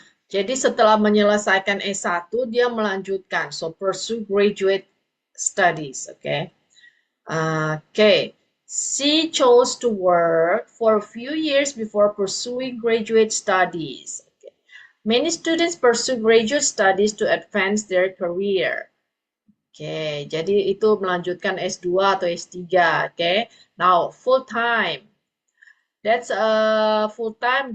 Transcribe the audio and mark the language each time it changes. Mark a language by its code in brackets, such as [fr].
[id] Jadi setelah menyelesaikan S1 dia melanjutkan. [en] So pursue graduate studies. Okay. Okay. She chose to work for a few years before pursuing graduate studies. Okay. Many students pursue graduate studies to advance their career. [id] Okay, jadi itu melanjutkan S2 atau S3. Okay. [en] Now, full time. That's full time.